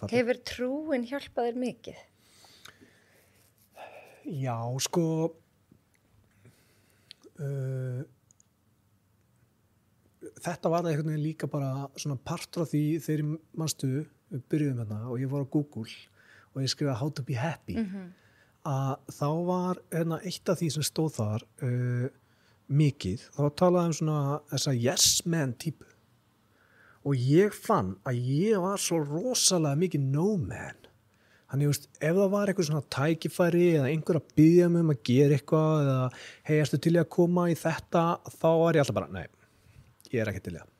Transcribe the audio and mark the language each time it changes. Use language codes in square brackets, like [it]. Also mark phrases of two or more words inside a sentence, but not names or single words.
[is] Hefur trúin hjálpað þér mikið? Já, sko þetta var það einhvern veginn líka bara svona partur af því þegar manstu við byrjuðum og ég var á Google og ég skrifaði [en] How to be happy [is] að þá var eitt af því sem stóð þar mikið, þá talaði svona þessa [en] yes man [is] típu og ég fann að ég var svo rosalega mikið [en] no man. [is] Þannig, ef það var eitthvað svona tækifæri eða einhver að biðja mig að gera eitthvað eða hey, ertu til í að koma í þetta, þá var ég alltaf bara, nei, ég er ekki til í það.